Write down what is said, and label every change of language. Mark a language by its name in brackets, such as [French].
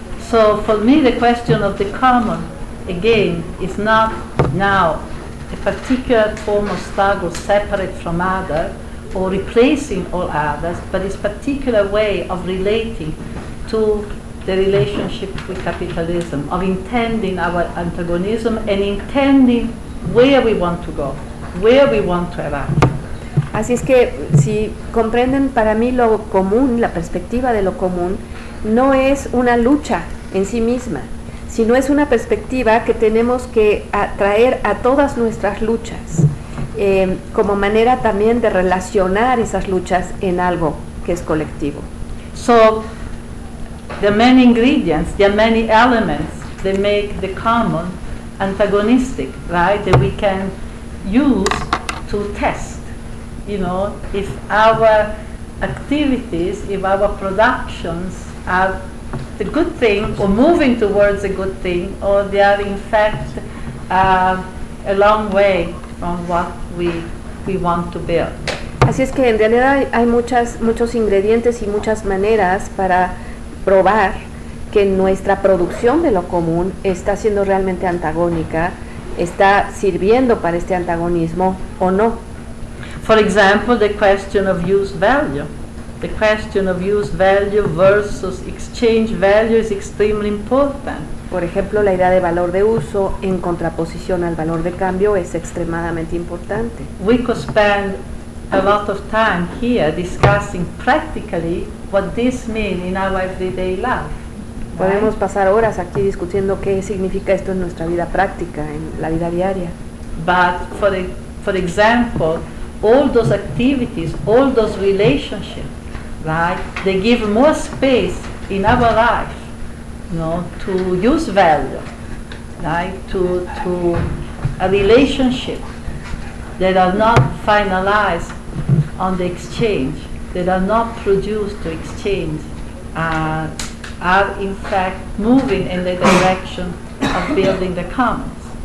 [English] So for me the question of the common again is not now a particular form of struggle separate from other or replacing all others, but its particular way of relating to the relationship with capitalism, of intending our antagonism and intending where we want to go, where we want to arrive. [Spanish] Así es que si comprenden, para mí lo común, la perspectiva de lo común, no es una lucha en sí misma, sino es una perspectiva que tenemos que atraer a todas nuestras luchas, como manera también de relacionar esas luchas en algo que es colectivo. [English] So, there are many ingredients, there are many elements that make the common antagonistic, right? That we can use to test, you know, if our activities, if our productions are the good thing or moving towards a good thing, or they are in fact a long way from what we want to build. [Spanish] Así es que en realidad hay muchos ingredientes y muchas maneras para probar que nuestra producción de lo común está siendo realmente antagónica, está sirviendo para este antagonismo o no. [English] For example, the question of use value. The question of use value versus exchange value is extremely important. [Spanish] Por ejemplo, la idea de valor de uso en contraposición al valor de cambio es extremadamente importante. [English] We could spend a lot of time here discussing practically what this means in our everyday life. [Spanish] Podemos pasar horas aquí discutiendo qué significa esto en nuestra vida práctica, en la vida diaria. [English] But for example, all those activities, all those relationships, right? They give more space in our life, you know, to use value, right? To a relationship that are not finalized on the exchange, that are not produced to exchange, are in fact moving in the direction of building the commons.